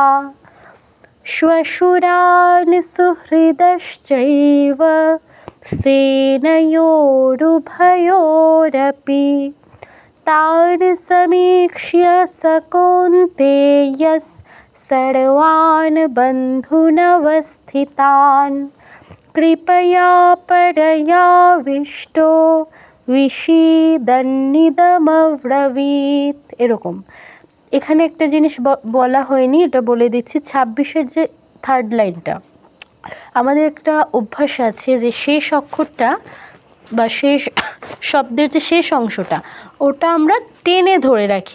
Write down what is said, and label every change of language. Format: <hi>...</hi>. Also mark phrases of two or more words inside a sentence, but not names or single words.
<sa>श्वशुरान् सुहृदश्चैव सेनयोरुभयोरपि तान् समीक्ष्य स कौन्तेयः सर्वान् बन्धूनवस्थितान् কৃপয়া পরয়া বিষ্টু ঋষিদন্যিদমব্রবীত। এরকম।</sa> <bn>এখানে একটা জিনিস বলা হয়নি, এটা বলে দিচ্ছি। 26-এর যে থার্ড লাইনটা, আমাদের একটা অভ্যাস আছে যে শেষ অক্ষরটা বা শেষ শব্দের যে শেষ অংশটা ওটা আমরা টেনে ধরে রাখি।</bn>